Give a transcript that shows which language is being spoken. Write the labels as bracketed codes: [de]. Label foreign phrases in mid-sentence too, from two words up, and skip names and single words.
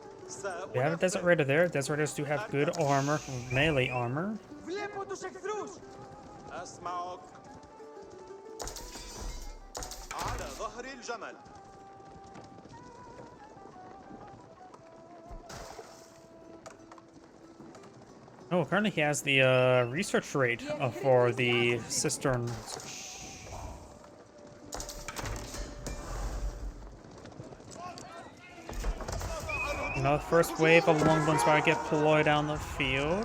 [en] We have a Desert Raider there. Desert Raiders do have good armor, melee armor. [el] Βλέπω τους εχθρούς. [ar] أسمعك. على ظهر الجمل. [en] Oh, currently he has the research rate for the cisterns. Now the first wave of longbows about to get deployed down the field.